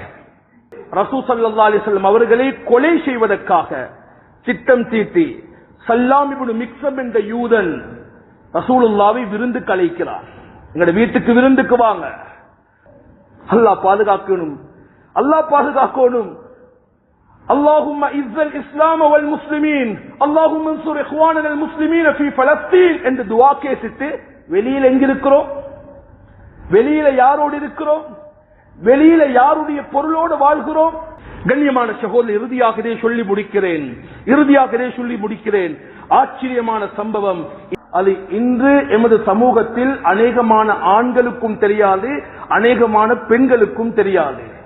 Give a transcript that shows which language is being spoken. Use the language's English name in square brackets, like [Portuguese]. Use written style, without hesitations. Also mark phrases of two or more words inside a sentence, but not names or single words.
[Tamil] ரசூல் [Arabic] صلى الله عليه وسلم [Tamil] அவர்களை கொலை செய்வதற்காக திட்டம் தீட்டி சல்லாம் இப்னு மிக்ஸம் என்ற யூதன் ரசூலுல்லாஹ்வை விருந்துக்கு அழைக்கிறார். எங்கட வீட்டுக்கு விருந்துக்கு வாங்க, அல்லாஹ் பாதுகாக்கணும், அல்லாஹ் பாதுகாக்கணும். [Arabic] اللهم اعز الاسلام والمسلمين اللهم انصر اخواننا المسلمين في فلسطين [Tamil] என்று துஆ கேட்டுட்டு வெளியில எங்க இருக்கிறோம்? வெளியில யாரோடு இருக்கிறோம்? வெளியில யாருடைய பொருளோடு வாழ்கிறோம்? கண்ணியமான சகோதரர், இறுதியாக சொல்லி முடிக்கிறேன். ஆச்சரியமான சம்பவம் அது இன்று எமது சமூகத்தில் அநேகமான ஆண்களுக்கும் தெரியாது, அநேகமான பெண்களுக்கும் தெரியாது.